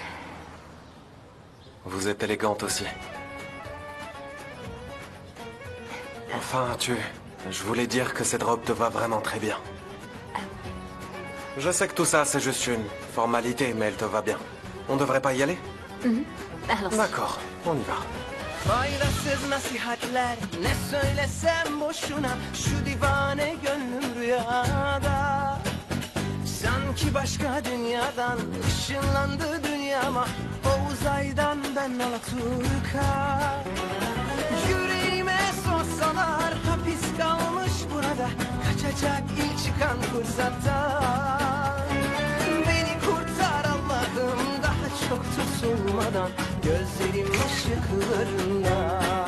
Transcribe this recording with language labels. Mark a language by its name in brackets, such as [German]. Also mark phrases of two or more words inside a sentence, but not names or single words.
[French] Vous êtes élégante aussi. Enfin, je voulais dire que cette robe te va vraiment très bien. Je sais que tout ça, c'est juste une formalité, mais elle te va bien. On devrait pas y aller? Allons-y. D'accord, on y va. [Turkish] Faydasız nasihatler ne söylesem boşuna şu divane gönlüm rüyada sanki başka dünyadan ışınlandı dünyama o uzaydan ben Alaturka yüreğime sorsalar hapis kalmış burada kaçacak ilk çıkan fırsatta beni kurtar Allah'ım daha çok tutulmadan gözlerim ışıklarında